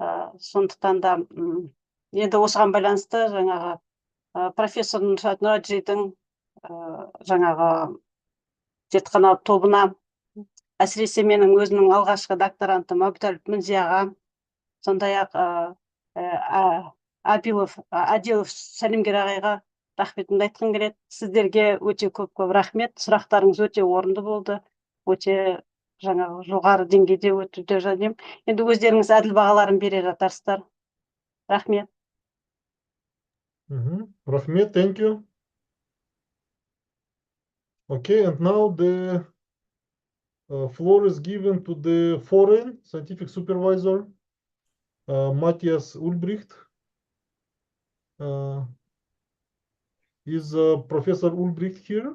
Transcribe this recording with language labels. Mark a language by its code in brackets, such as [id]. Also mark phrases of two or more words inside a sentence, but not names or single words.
[kk] Сондықтан да енді осыған байланысты жаңағы профессор Нураджидің жаңағы зертхана тобына, әсіресе менің өзімнің алғашқы докторантым Абутәліп Мінзияға, сондай-ақ Адилов Сәлімгер ағайға рахметімді айтқым келеді. Сіздерге өте көп рахмет. Сұрақтарыңыз өте орынды болды. Өте жаңағы жоғары деңгейде өтуді жадым. Енді өздеріңіз әділ бағаларын бере жатарсыздар. Рахмет. Рахмет, [en] thank you. Okay, and now the floor is given to the foreign scientific supervisor, Matthias Ulbricht. Is Professor Ulbricht here?